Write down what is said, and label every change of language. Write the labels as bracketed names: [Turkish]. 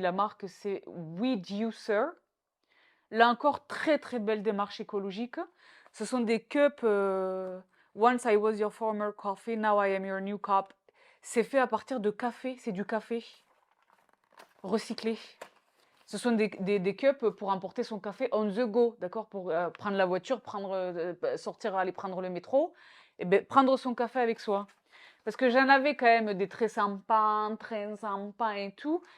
[French] La marque c'est Weed User. Là encore, très très belle démarche écologique. Ce sont des cups [English] Once I was your former coffee, now I am your new cup. [French] C'est fait à partir de café, c'est du café recyclé. Ce sont des cups pour emporter son café [English] on the go, [French] d'accord? Pour prendre la voiture, sortir, aller prendre le métro, et ben, prendre son café avec soi. Parce que j'en avais quand même des très sympas et tout.